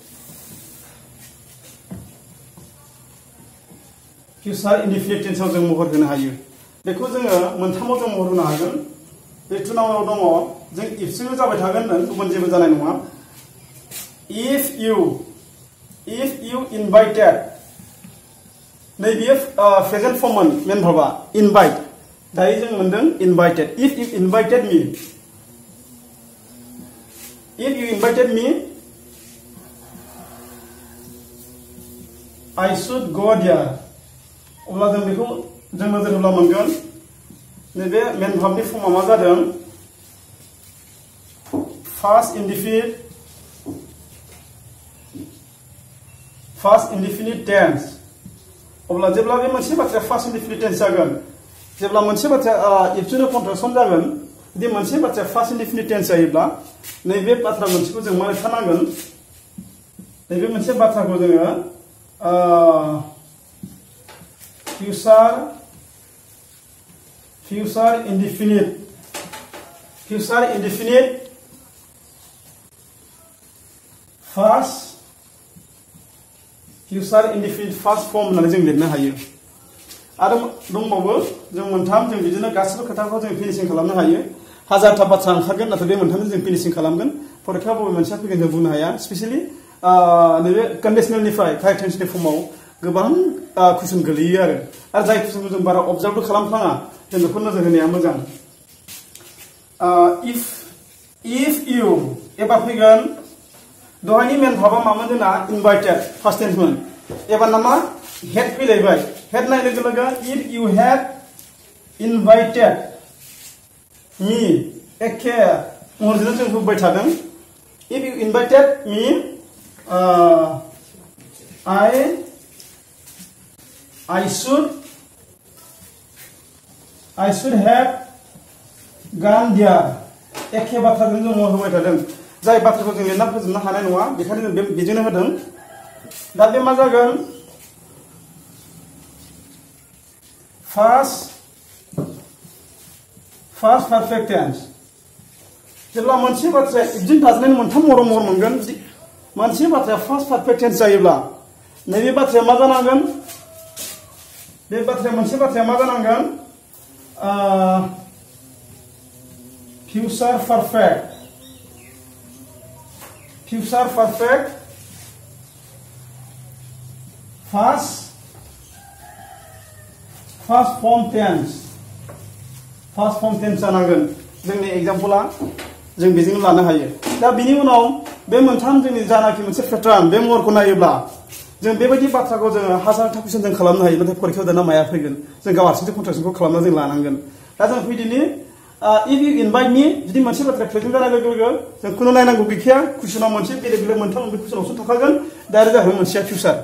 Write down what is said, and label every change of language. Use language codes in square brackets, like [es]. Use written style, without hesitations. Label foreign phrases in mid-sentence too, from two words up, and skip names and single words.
[brx] टेन्सआव जों महर होनो हायो बेखौ जोङो मोनथामाव जों महर होनो हागोन बे 2 नाम्बाराव दङ जों इफजोंनो जाबाय थागोन गुबुन जेबो जानाय नङा [en] if you invited [brx] नैबे [en] present formमोन main verbआ invite [brx] दायो जों मोनदों इनभाइटेड [en] if you invited me I should go there [brx] अब्ला जों बेखौ जों नोजोर होब्ला मोनगोन नैबे [en] main verbनि formआ [brx] मा जादों [en] past indefinite tense [brx] अब्ला जेब्ला बे मोनसे बाथ्राया [en] past indefinite tense [brx] जागोन जेब्ला मोनसे बाथ्राया इफजोंनो कन्ट्राक्शन जागोन जुदि मोनसे बाथ्राया [en] past indefinite tense [brx] जायोब्ला नैबे बाथ्रा मोनसेखौ जों मा लिरथारनांगोन नैबे मोनसे बाथ्राखौ जोङो [en] future indefinite first form [brx] होननानै जों लिरनो हायो आरो दंबावो जों मोनथाम जों बिदिनो गासिबो खोथाखौ जों फिनिशिं खालामनो हायो हाजारथा बाथ्रा ओंखारगोन नाथाय बे मोनथामजों जों फिनिशिं खालामगोन फरिखायाव बबे मोनसेया फैगोन जों बुंनो हाया स्पेशली नैबे कन्डिशनेलनिफ्राय [en] correct tenseनि formआव [brx] गोबां कुइसन गोलैयो आरो जाय कुइसनखौ जों बारा अबजार्भबो खालामफ्लाङा जों बेखौ नोजोर होनाया मोजां [en] if you [brx] एबा फैगोन दहायनि [en] main verbआ [brx] मामोन जोंना इनभाइटेड [en] past tenseमोन [brx] एबार नामा हेड फैलायबाय [en] had नाय [brx] लोगो लोगो [en] if you had invited me [brx] एखे महरजोंनो जों बुंबाय थादों [en] if you invited me I should [brx] have gone there एखे बाथ्राजों जों महर होबाय थादों जाय बाथ्राखौ जों लिरना फोजोबनो हानाय नङा बेखायनो जों बेजोंनो होदों दा बे मा जागोन [en] past perfect tense [brx] जेब्ला मोनसे बाथ्राया इफजों दाजानायनि मोनथाम महर मोनगोन मोनसे बाथ्राया [en] past perfect tense [brx] जायोब्ला नैबे बाथ्राया मा जानांगोन मोनसे बाथ्राया मा जानांगोन [en] future perfect first form tense [brx] जानांगोन जोंनि एग्जाम्पला जों बेजोंनो लानो हायो दा बिनि उनाव बे मोनथाम जोंनि जानाखि मोनसे पेटार्न बे महरखौ नायोब्ला जों बेबायदि बाथ्राखौ जोङो हाजारथा कुइसन जों खालामनो हायो नाथाय फरिखायाव दाना माया फैगोन जों गाव हारसिंसो कन्ट्राक्शनखौ खालामना जों लानांगोन दा जों फैदिनि [en] if you invite me [brx] जुदि मोनसे बाथ्रा प्रेजेन्ट जानाय लोगो लोगो जों खुनु नायनांगौ गैखाया कुइसनाव मोनसे बेलेग मोनथाम बे कुइसनावसो थाखागोन दा आरो जाबाय मोनसेया फिउचार